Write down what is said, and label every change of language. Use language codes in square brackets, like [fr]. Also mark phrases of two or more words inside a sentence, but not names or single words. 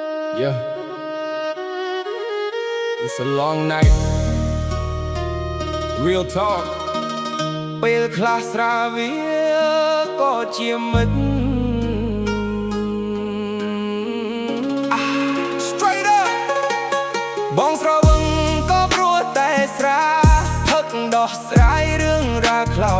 [en] Yeah, it's a long night. Real talk. [km] ពេលខ្លះស្រាវាក៏ជាមិត្ត [en] Straight up [km] បងស្រវឹងក៏ព្រោះតែស្រាផឹកដោះស្រាយរឿងរ៉ាវខ្លោច